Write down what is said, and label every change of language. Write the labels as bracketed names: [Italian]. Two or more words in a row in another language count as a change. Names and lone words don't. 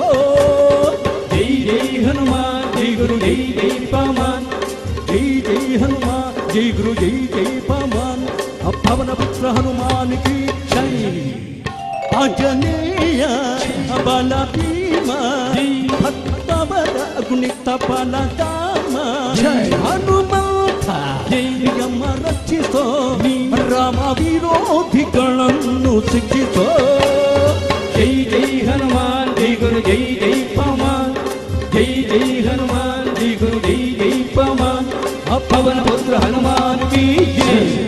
[Hindi] जय जय हनुमान जय गुरु जय जय पवन जय जय हनुमान जय गुरु जय जय पवन पवन पुत्र हनुमान की जय. [Kannada] ಆಂಜನೇಯ ಬಲ ಭೀಮ ಭಕ್ತವರ ಗುಣಿತ ಬಲ ಧಾಮ ಹನುಮಂತ ಯಮ ರಕ್ಷಿಸೋ ರಾಮ ವಿರೋಧಿಗಳನ್ನು ಶಿಕ್ಷಿಸೋ. [Hindi] जय जय हनुमान जय गुरु जय जय पवन जय जय हनुमान जय गुरु जय जय पवन पवन पुत्र हनुमान की जय.